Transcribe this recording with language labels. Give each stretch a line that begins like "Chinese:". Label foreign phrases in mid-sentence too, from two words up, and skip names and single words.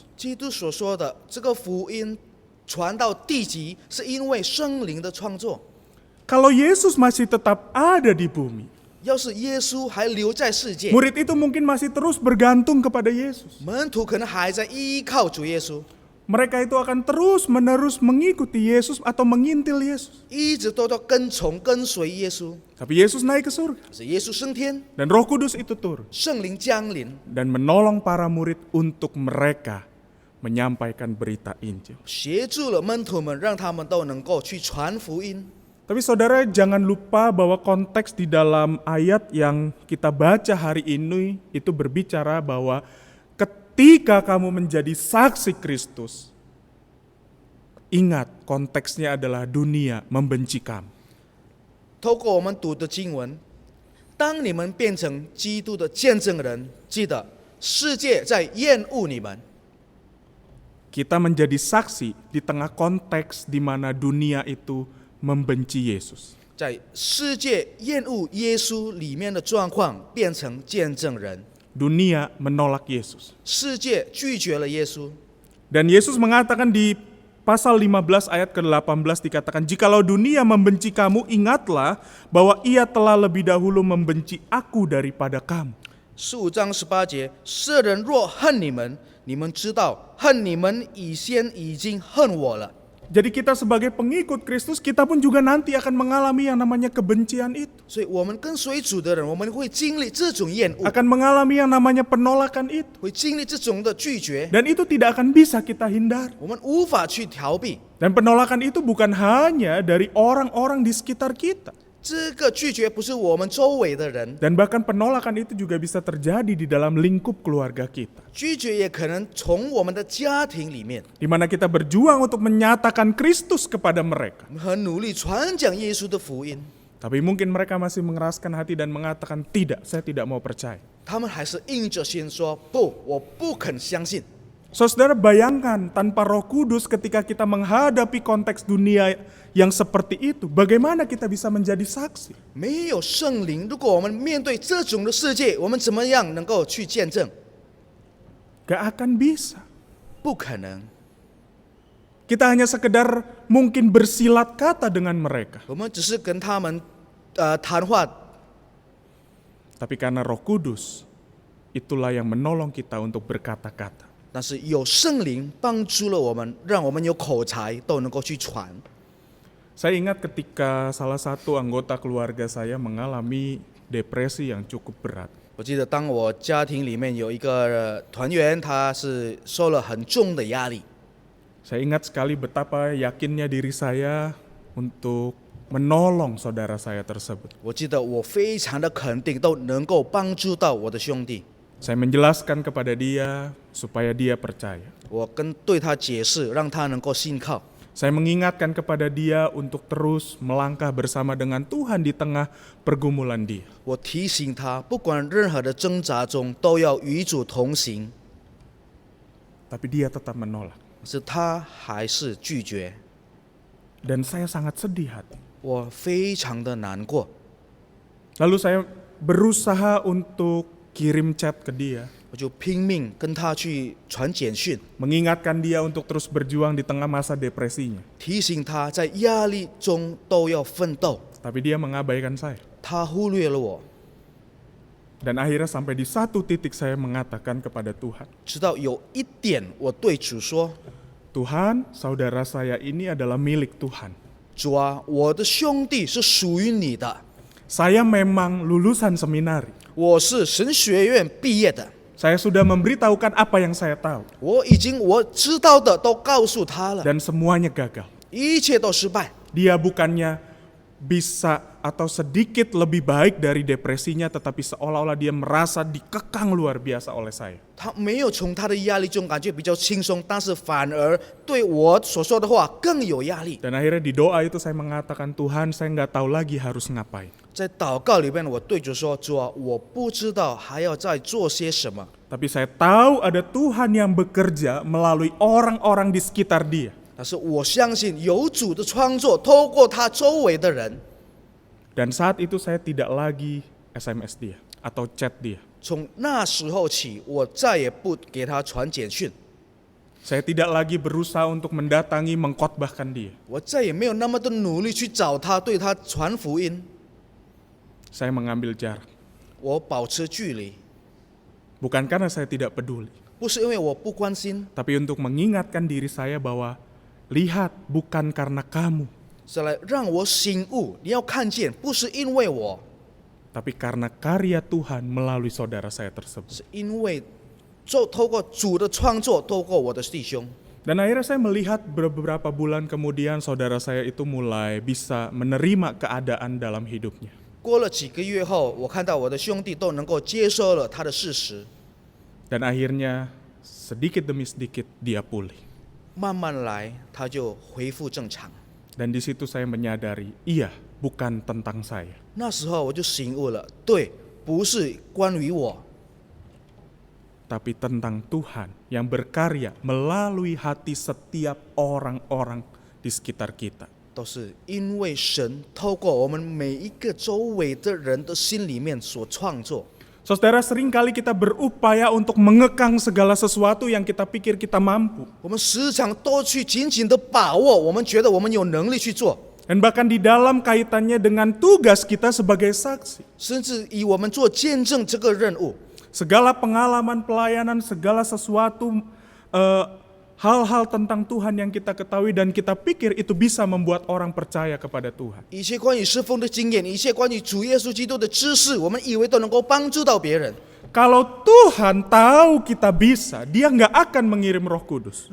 Chinese: 基督所说的这个福音传到地极，是因为圣灵的创作。
Indonesian: Kalau Yesus masih tetap ada di bumi,
Chinese: 要是耶稣还留在世界，
Indonesian: murid itu mungkin masih terus bergantung kepada Yesus.
Chinese: 门徒可能还在依靠主耶稣。
Indonesian: mereka itu akan terus-menerus mengikuti Yesus atau mengintil Yesus.
Chinese: 一直都要跟随耶稣。
Indonesian: Tapi Yesus naik ke surga
Chinese: 可是耶稣升天，
Indonesian: dan Roh Kudus itu turun
Chinese: 圣灵降临，
Indonesian: dan menolong para murid untuk mereka menyampaikan berita Injil.
Chinese: 协助了门徒们，让他们都能够去传福音。
Indonesian: Tapi saudara jangan lupa bahwa konteks di dalam ayat yang kita baca hari ini itu berbicara bahwa ketika kamu menjadi saksi Kristus, ingat konteksnya adalah dunia membenci kamu.
Chinese: 透过我们读的经文，当你们变成基督的见证人，记得世界在厌恶你们。
Indonesian: Kita menjadi saksi di tengah konteks di mana dunia itu membenci Yesus.
Chinese: 在世界厌恶耶稣里面的状况，变成见证人。
Indonesian: Dunia menolak Yesus.
Chinese: 世界拒绝了耶稣，
Indonesian: Dan Yesus mengatakan di pasal 15 ayat ke-18 dikatakan, jikalau dunia membenci kamu, ingatlah bahwa ia telah lebih dahulu membenci aku daripada kamu.
Chinese: 15 章18节，世人若恨你们，你们知道恨你们以先已经恨我了。
Indonesian: Jadi kita sebagai pengikut Kristus, kita pun juga nanti akan mengalami yang namanya kebencian itu.
Chinese: 所以我们跟随主的人，我们会经历这种厌恶，
Indonesian: Akan mengalami yang namanya penolakan itu.
Chinese: 会经历这种的拒绝，
Indonesian: Dan itu tidak akan bisa kita hindari.
Chinese: 我们无法去逃避。
Indonesian: Dan penolakan itu bukan hanya dari orang-orang di sekitar kita.
Chinese: 这个拒绝不是我们周围的人，
Indonesian: Dan bahkan penolakan itu juga bisa terjadi di dalam lingkup keluarga kita.
Chinese: 拒绝也可能从我们的家庭里面，
Indonesian: Di mana kita berjuang untuk menyatakan Kristus kepada mereka.
Chinese: 我们很努力传讲耶稣的福音，
Indonesian: Tapi mungkin mereka masih mengeraskan hati dan mengatakan, tidak, saya tidak mau percaya.
Chinese: 他们还是硬着心说不，我不肯相信。
Indonesian: Saudara bayangkan tanpa Roh Kudus ketika kita menghadapi konteks dunia yang seperti itu, bagaimana kita bisa menjadi saksi?
Chinese: 没有圣灵，如果我们面对这种的世界，我们怎么样能够去见证？
Indonesian: Gak akan bisa.
Chinese: 不可能。
Indonesian: Kita hanya sekedar mungkin bersilat kata dengan mereka.
Chinese: 我们只是跟他们谈话，
Indonesian: Tapi karena Roh Kudus, itulah yang menolong kita untuk berkata-kata.
Chinese: 但是有圣灵帮助了我们，让我们有口才都能够去传。
Indonesian: Saya ingat ketika salah satu anggota keluarga saya mengalami depresi yang cukup berat.
Chinese: 我记得当我家庭里面有一个团员，他是受了很重的压力，
Indonesian: Saya ingat sekali betapa yakinnya diri saya untuk menolong saudara saya tersebut.
Chinese: 我记得我非常的肯定，都能够帮助到我的兄弟。
Indonesian: Saya menjelaskan kepada dia supaya dia percaya.
Chinese: 我对他解释，让他能够信靠。
Indonesian: Saya mengingatkan kepada dia untuk terus melangkah bersama dengan Tuhan di tengah pergumulan dia.
Chinese: 我提醒他，不管任何的挣扎中，都要与主同行。
Indonesian: Tapi dia tetap menolak.
Chinese: 可是他还是拒绝，
Indonesian: Dan saya sangat sedih hati.
Chinese: 我非常的难过。
Indonesian: Lalu saya berusaha untuk kirim chat ke dia.
Chinese: 我就拼命跟他去传简讯，
Indonesian: Mengingatkan dia untuk terus berjuang di tengah masa depresinya.
Chinese: 提醒他在压力中都要奋斗。
Indonesian: Tapi dia mengabaikan saya.
Chinese: 他忽略了我，
Indonesian: Dan akhirnya sampai di satu titik saya mengatakan kepada Tuhan,
Chinese: 直到有一点，我对主说
Indonesian: Tuhan, saudara saya ini adalah milik Tuhan.：“
Chinese: 主啊，我的兄弟是属于你的，
Indonesian: Saya memang lulusan seminari.
Chinese: 我是神学院毕业的，
Indonesian: Saya sudah memberitahukan apa yang saya tahu.
Chinese: 我知道的都告诉他了，
Indonesian: Dan semuanya gagal.
Chinese: 一切都失败。
Indonesian: Dia bukannya bisa atau sedikit lebih baik dari depresinya, tetapi seolah-olah dia merasa dikekang luar biasa oleh saya.
Chinese: 他没有从他的压力中感觉比较轻松，但是反而对我所说的话更有压力。
Indonesian: Dan akhirnya di doa itu saya mengatakan, Tuhan, saya nggak tahu lagi harus ngapain.
Chinese: 在祷告里面，我对主说：“主啊，我不知道还要再做些什么，
Indonesian: Tapi saya tahu ada Tuhan yang bekerja melalui orang-orang di sekitar dia.
Chinese: 但是我相信有主的创作，透过他周围的人。”
Indonesian: Dan saat itu saya tidak lagi SMS dia atau chat dia.
Chinese: 从那时候起，我再也不给他传简讯，
Indonesian: Saya tidak lagi berusaha untuk mendatangi, mengkhotbahkan dia.
Chinese: 我再也没有那么的努力去找他，对他传福音。
Indonesian: Saya mengambil jarak.
Chinese: 我保持距离，
Indonesian: Bukan karena saya tidak peduli,
Chinese: 不是因为我不关心，
Indonesian: tapi untuk mengingatkan diri saya bahwa lihat bukan karena kamu,
Chinese: 是来让我醒悟。你要看见，不是因为我，
Indonesian: tapi karena karya Tuhan melalui saudara saya tersebut.
Chinese: 是因为透过主的创作，透过我的弟兄。
Indonesian: Dan akhirnya saya melihat beberapa bulan kemudian saudara saya itu mulai bisa menerima keadaan dalam hidupnya.
Chinese: 过了几个月后，我看到我的兄弟都能够接受了他的事实，
Indonesian: Dan akhirnya sedikit demi sedikit dia pulih.
Chinese: 慢慢来，他就恢复正常。
Indonesian: Dan di situ saya menyadari, iya, bukan tentang saya.
Chinese: 那时候我就醒悟了，对，不是关于我，
Indonesian: Tapi tentang Tuhan yang berkarya melalui hati setiap orang-orang di sekitar kita.
Chinese: 都是因为神透过我们每一个周围的人的心里面所创作。
Indonesian: Saudara, seringkali kita berupaya untuk mengekang segala sesuatu yang kita pikir kita mampu.
Chinese: 我们时常都去紧紧的把握，我们觉得我们有能力去做，
Indonesian: Dan bahkan di dalam kaitannya dengan tugas kita sebagai saksi.
Chinese: 甚至以我们做见证这个任务，
Indonesian: Segala pengalaman pelayanan, segala sesuatu, hal-hal tentang Tuhan yang kita ketahui dan kita pikir itu bisa membuat orang percaya kepada Tuhan.
Chinese: 一切关于侍奉的经验，一切关于主耶稣基督的知识，我们以为都能够帮助到别人。
Indonesian: Kalau Tuhan tahu kita bisa, Dia nggak akan mengirim Roh Kudus.